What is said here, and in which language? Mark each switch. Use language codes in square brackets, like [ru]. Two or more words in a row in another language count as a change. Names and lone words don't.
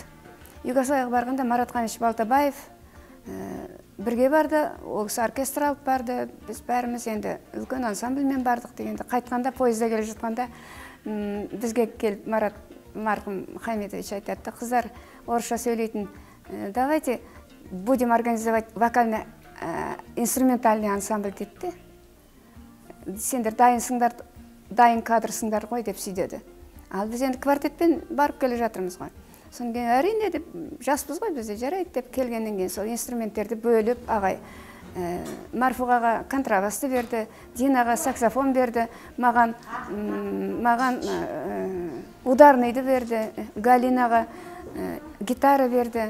[kk] Югославияға барғанда Марат Қаныш Балтабаев бірге барды, ол кісі оркестр алып барды. Біз бәріміз енді үлкен ансамбльмен бардық дегенде, қайтқанда пойызда келе жатқанда бізге келіп Марат марқұм Хамидович айтады: "Қыздар, орысша сөйлейтін, [ru] давайте будем организовать вокально-инструментальный ансамбль" деді. [kk] Сендер дайынсыңдар, дайын кадрсыңдар ғой деп сөйдеді. Ал біз енді квартетпен барып келе жатырмыз ғой. Содан кейін әрине деп, жаспыз ғой бізде, жарайды деп келгеннен кейін сол инструменттерді бөліп, ағай Марфуғаға контрабасты берді, Динаға саксофон берді, маған ударныйды берді, Галинаға гитара берді.